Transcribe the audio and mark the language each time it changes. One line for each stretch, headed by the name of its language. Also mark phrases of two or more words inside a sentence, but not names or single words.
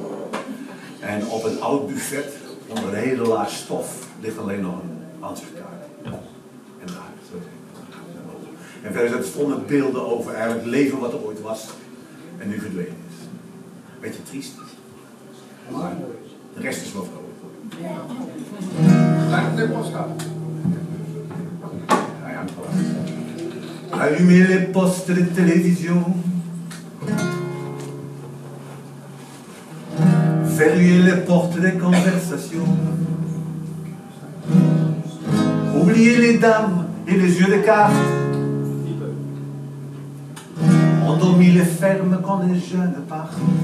Dutch: En op een oud buffet, onder een hele laag stof, ligt alleen nog een ansichtkaart. En daar, zo en verder stonden beelden over eigenlijk het leven wat er ooit was en nu verdwenen is. Beetje triest. Maar de rest is wel vrolijk.
French: Allumez les postes de télévision, verrouillez les portes des conversations, oubliez les dames et les jeux de cartes, endormis les fermes quand les jeunes partent.